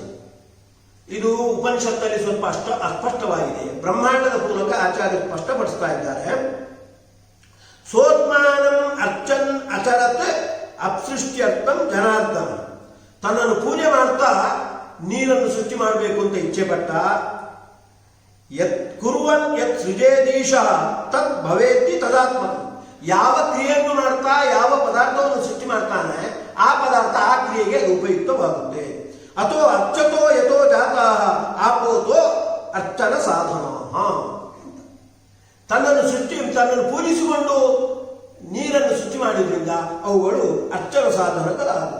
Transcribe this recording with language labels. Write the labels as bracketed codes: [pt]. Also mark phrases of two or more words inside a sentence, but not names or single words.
[kn] ಇದು ಉಪನಿಷತ್ತಲ್ಲಿ ಸ್ವಲ್ಪ ಅಸ್ಪಷ್ಟವಾಗಿದೆ. ಬ್ರಹ್ಮಾಂಡದ ಮೂಲಕ ಆಚಾರ್ಯ ಸ್ಪಷ್ಟಪಡಿಸ್ತಾ ಇದ್ದಾರೆ. [sa] ಸೋತ್ಮಾನಂ ಅರ್ಚನ್ ಅಚರತ್ ಅಪ್ಸೃಷ್ಟ್ಯರ್ಥಂ ಜನಾರ್ದನ. [kn] ತನ್ನನ್ನು ಪೂಜೆ ಮಾಡ್ತಾ ನೀರನ್ನು ಸೃಷ್ಟಿ ಮಾಡಬೇಕು ಅಂತ ಇಚ್ಛೆ ಪಟ್ಟ. [sa] ಯತ್ ಕುರುವನ್ ಯತ್ ಸೃಜೇದೀಶ ತತ್ ಭವೇತಿ ತದಾತ್ಮಕ. [kn] ಯಾವ ಕ್ರಿಯೆಯನ್ನು ಮಾಡ್ತಾ ಯಾವ ಪದಾರ್ಥವನ್ನು ಸೃಷ್ಟಿ ಮಾಡ್ತಾನೆ ಆ ಪದಾರ್ಥ ಆ ಕ್ರಿಯೆಗೆ ಅದು ಉಪಯುಕ್ತವಾಗುತ್ತೆ. [sa] ಅಥವಾ ಅರ್ಚತೋ ಯಥೋ ಜಾತಃ ಆಪೋತೋ ಅರ್ಚನ ಸಾಧನ. [kn] ತನ್ನನ್ನು ಪೂಜಿಸಿಕೊಂಡು ನೀರನ್ನು ಸೃಷ್ಟಿ ಮಾಡಿದ್ರಿಂದ ಅವುಗಳು ಅರ್ಚನ ಸಾಧನಗಳಾದವು.